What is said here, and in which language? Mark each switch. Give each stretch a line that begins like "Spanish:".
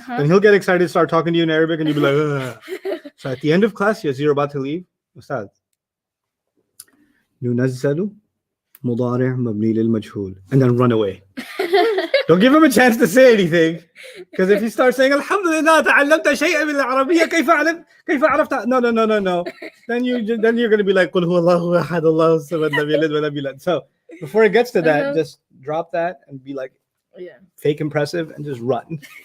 English: Then he'll get excited, start talking to you in Arabic, and you'll be like, ugh. So at the end of class, yes, you're about to leave. Ustad.
Arabic: ننزل مضارع مبني للمجهول,
English: and then run away. Don't give him a chance to say anything, because if you start saying Alhamdulillah
Arabic: تعلمت شيئا من العربية كيف عرفت,
English: no.
Arabic: Then you're going to be like قل هو الله أحد الله الصمد لم يلد ولم يولد.
English: So before it gets to that, just drop that and be like fake impressive and just run.